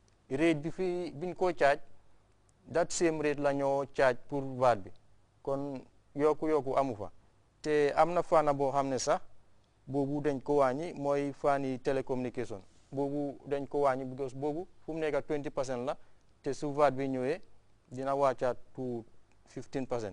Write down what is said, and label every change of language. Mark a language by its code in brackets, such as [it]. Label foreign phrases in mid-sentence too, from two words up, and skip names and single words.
[wo] rate bi fi biñ ko charge [en] that same rate [wo] la ñoo charge pour VAT bi kon yokku amu fa te am na fànn boo xam ne sax boobu dañ ko wàññi mooy fànni télécommunication boobu dañ ko wàññi because boobu fu mu nekk 20% la te su VAT bi ñëwee dina wàccaat to 15%.